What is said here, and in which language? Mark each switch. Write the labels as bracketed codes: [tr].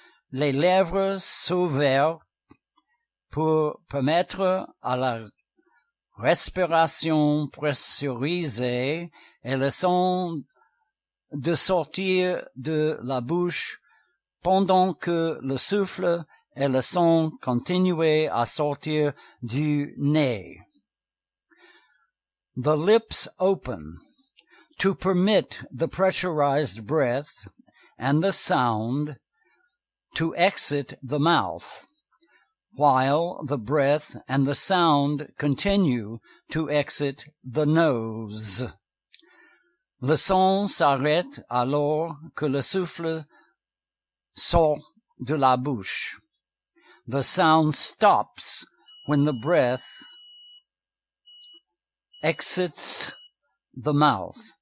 [fr] Les lèvres s'ouvrent pour permettre à la respiration pressurisée et le son de sortir de la bouche pendant que le souffle et le son continuent à sortir du nez. [en] The lips open to permit the pressurized breath and the sound to exit the mouth, while the breath and the sound continue to exit the nose. [fr] Le son s'arrête alors que le souffle sort de la bouche. [en] The sound stops when the breath exits the mouth.